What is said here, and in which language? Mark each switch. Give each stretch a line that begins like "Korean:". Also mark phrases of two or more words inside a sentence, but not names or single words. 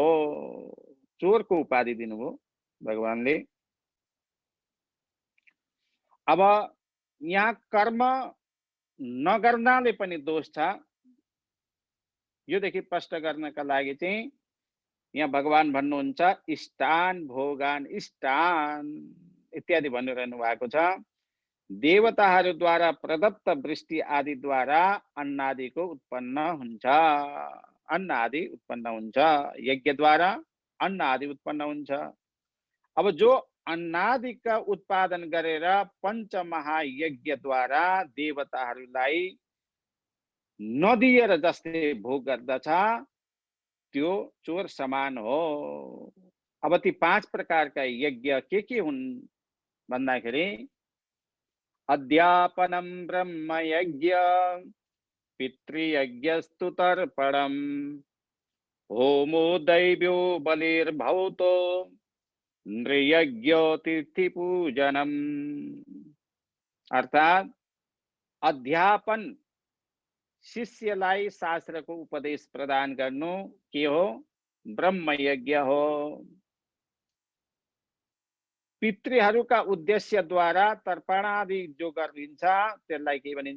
Nepali: चोरको उपाधि दिनुभयो भगवानले। अब यहाँ कर्म नगर्नाले पनि दोष छ, योदेखि स्पष्ट गर्नका लागि चाहिँ यहाँ भगवान भन्नुहुन्छ
Sanskrit: इष्टान भोगान,
Nepali: इष्टान इत्यादि भनिरहनु भएको छ। देवताहरूद्वारा प्रदत्त वृष्टि आदिद्वारा अन्न आदिको उत्पन्न हुन्छ, अन्न आदि उत्पन्न हुन्छ, यज्ञद्वारा अन्न आदि उत्पन्न हुन्छ। अब जो अन्नादिका उत्पादन गरेर पञ्चमहायज्ञद्वारा देवताहरूलाई नदिएर जसले भोग गर्दछ त्यो चोर समान हो। अब ती 5 प्रकारका यज्ञ के हुन् भन्दाखेरि
Sanskrit: अध्यापनम ब्रह्मयज्ञ, पितृयज्ञस्तु तर्पणम, होमो दैव्यो बलिर्भौतो, नृयज्ञो तीर्थिपूजनम।
Nepali: अर्थात अध्यापन, शिष्यलाई शास्त्रको उपदेश प्रदान गर्नु के हो? ब्रह्मयज्ञ हो। पितृहरूका उद्देश्यद्वारा तर्पण आदि जो गरिन्छ त्यसलाई के भनिन्छ?